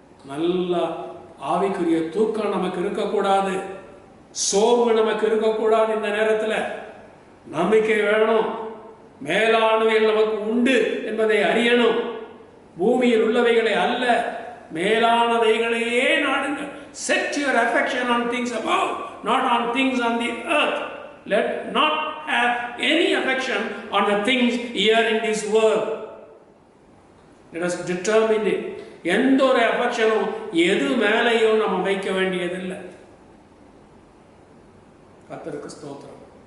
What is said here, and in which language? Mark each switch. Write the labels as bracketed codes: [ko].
[ta] நல்ல ஆவிக்குரிய தூக்கம் நமக்கு இருக்கக்கூடாது, சோர்வு நமக்கு இருக்கக்கூடாது. இந்த நேரத்தில் நம்பிக்கை வேணும், மேலானவைகள் நமக்கு உண்டு என்பதை அறியணும். பூமியில் உள்ளவைகளை அல்ல, மேலானவைகளையே நாடுங்கள். [en] Set your affection on things above, not on things on the earth. Let not have any affection on the things here in this world. Let us determine it. [ta] எந்த ஒரு அஃபெக்ஷனும் எது மேலேயும் நம்ம வைக்க வேண்டியதில்லை. கர்த்தருக்கு ஸ்தோத்திரம்.